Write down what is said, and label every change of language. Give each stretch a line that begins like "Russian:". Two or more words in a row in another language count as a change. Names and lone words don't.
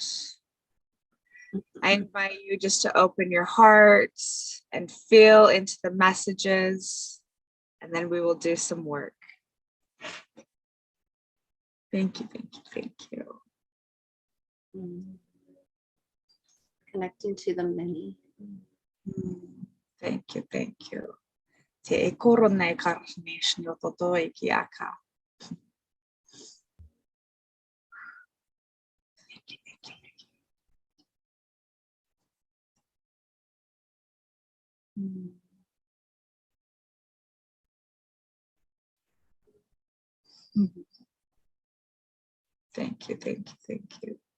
English: I invite you just to open your heart and feel into the messages. And then we will do some work. Thank you, thank you, thank you. Connecting to the many. Thank you, thank you. Te korone karnish no totoi kiaka. Thank you, thank you, thank you. Thank you, thank you, thank you.